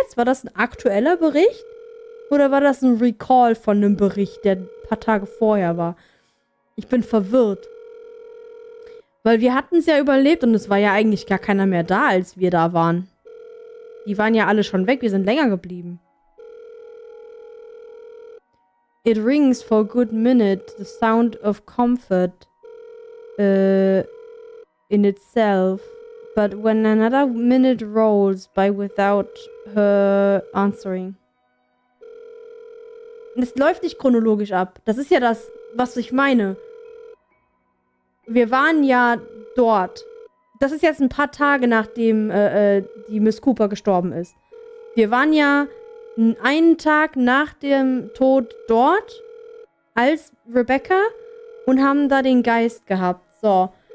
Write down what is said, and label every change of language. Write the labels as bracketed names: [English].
[German] War das ein aktueller Bericht? Oder war das ein Recall von einem Bericht, der ein paar Tage vorher war? Ich bin verwirrt. Weil wir hatten es ja überlebt und es war ja eigentlich gar keiner mehr da, als wir da waren. Die waren ja alle schon weg, wir sind länger geblieben. [English] It rings for a good minute, the sound of comfort in itself. But when another minute rolls by without her answering. [German] Es läuft nicht chronologisch ab. Das ist ja das, was ich meine. Wir waren ja dort. Das ist jetzt ein paar Tage, nachdem die Miss Cooper gestorben ist. Wir waren ja einen Tag nach dem Tod dort als Rebecca und haben da den Geist gehabt. So.